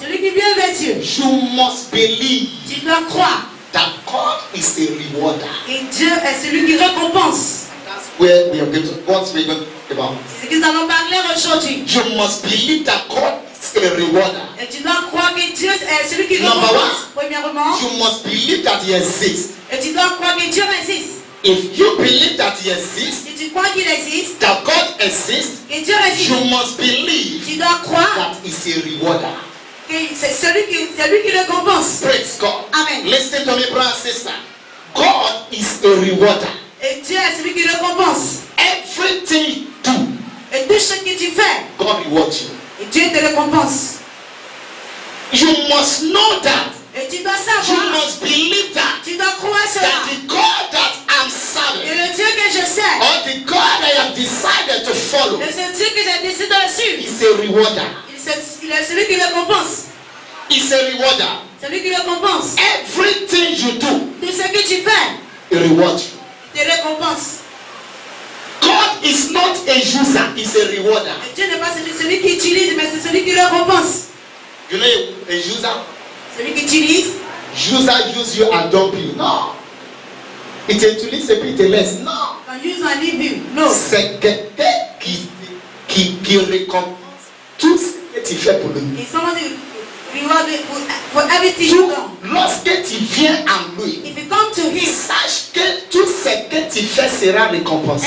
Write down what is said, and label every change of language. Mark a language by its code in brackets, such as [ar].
[fr] celui qui vient avec Dieu, [en] you must believe [fr] tu dois croire [en] that God is a rewarder." [fr] que Dieu est celui qui récompense. [en] That's where we are going to, what we're going to talk about. [fr] C'est ce que nous allons parler aujourd'hui. [en] You must believe that God is a rewarder. [fr] Et tu dois croire que Dieu est celui qui [en] Number [fr] récompense. Premièrement, [en] You must believe that He exists. [fr] et tu dois croire que Dieu existe. [en] If you believe that He exists, [fr] Si tu crois qu'il existe, [en] that God exists, [fr] que Dieu existe, [en] you must believe [fr] tu dois croire [en] that He's a rewarder. [fr] que c'est celui qui récompense. [en] Praise God. Amen. Listen to me, brother and sister. God is a rewarder. [fr] Et Dieu est celui qui récompense. [en] Everything you do, [fr] Et tout ce que tu fais, [en] God rewards you. [fr] et Dieu te récompense. [en] You must know that. [fr] Et tu dois [en] You [fr] savoir, [en] must believe that. [fr] tu dois croire [en] That [fr] cela. [en] the God that I'm [fr] Et [en] serving, [fr] le Dieu que je sers, [en] or the God I have decided to follow, [fr] et ce Dieu que j'ai décidé de suivre, [en] is a rewarder. [fr] il est celui qui récompense. [en] Is a rewarder. [fr] Celui qui récompense. [en] Everything you do, [fr] Tout ce que tu fais, [en] He rewards you. [fr] il te récompense. [en] God is not a user, He's a rewarder. [fr] Et Dieu n'est pas celui qui utilise, mais c'est celui qui récompense. [en] You know a user? [fr] Celui qui utilise, [en] User use you and dump you. No. [fr] Il t'utilise et puis il te laisse. Non. quand use un livre, non. C'est quelqu'un qui récompense tout ce que tu fais pour lui. [en] Et someone reward for everything you do. [fr] Lorsque tu viens à lui, [en] If you come to him, [fr] sache que tout ce que tu fais sera récompensé.